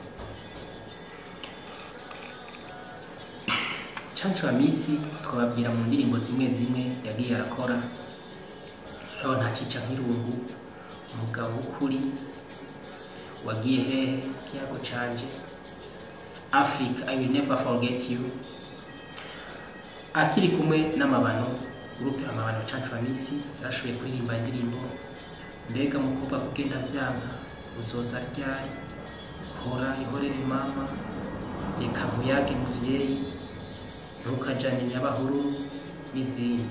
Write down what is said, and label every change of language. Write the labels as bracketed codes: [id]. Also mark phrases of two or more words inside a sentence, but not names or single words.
[rn] Chacho Amisi twababwira mu ndirimbo zimwe yagiye arakora, aho ntacica nk'irungu, umugabo w'ukuri, wagiye hehe, kiyago canje, [en] Africa I will never forget you. [rn] Akiri kumwe n'Amabano, groupe Amabano, Chacho Amisi yarashoboye kuririmba indirimbo Mbega mukobwa kugenda vyanga, uzoza ryari, hora ihorere mama, reka nkuyage muvyeyi, ntukajane nyabahuru n'izindi.